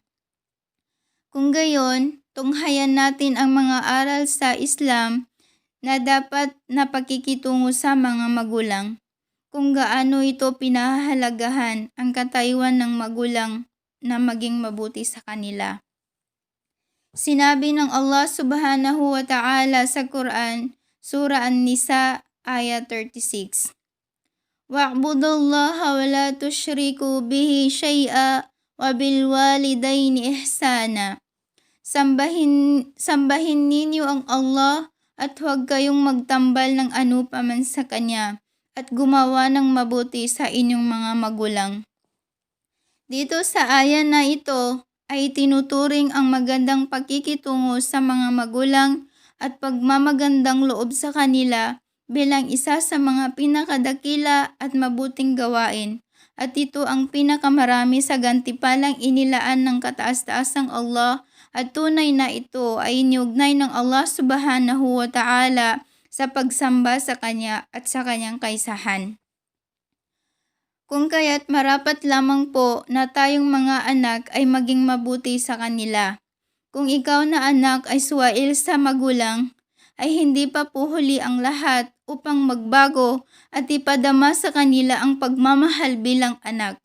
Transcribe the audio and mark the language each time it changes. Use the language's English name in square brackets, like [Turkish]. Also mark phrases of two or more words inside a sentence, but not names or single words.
[Filipino] Kung gayon, tunghayan natin ang mga aral sa Islam na dapat na pakikitungo sa mga magulang, kung gaano ito pinahahalagahan ang katayuan ng magulang na maging mabuti sa kanila. Sinabi ng Allah [Arabic] سبحانه وتعالى [Filipino] sa Quran, Surah An-Nisa, ayat 36. [Arabic] واعبدوا الله ولا تشركوا به شيئا وبالوالدين إحسانا. [Filipino] Sambahin ninyo ang Allah at huwag kayong magtambal ng anupaman sa Kanya at gumawa ng mabuti sa inyong mga magulang. Dito sa aya na ito ay tinuturing ang magandang pakikitungo sa mga magulang at pagmamagandang loob sa kanila bilang isa sa mga pinakadakila at mabuting gawain. At ito ang pinakamarami sa gantipalang inilaan ng kataas-taasang Allah at tunay na ito ay iniugnay ng Allah [Arabic] سبحانه وتعالى [Filipino] sa pagsamba sa Kanya at sa Kanyang kaisahan. Kung kaya't marapat lamang po na tayong mga anak ay maging mabuti sa kanila. Kung ikaw na anak ay suwail sa magulang, ay hindi pa po huli ang lahat upang magbago at ipadama sa kanila ang pagmamahal bilang anak.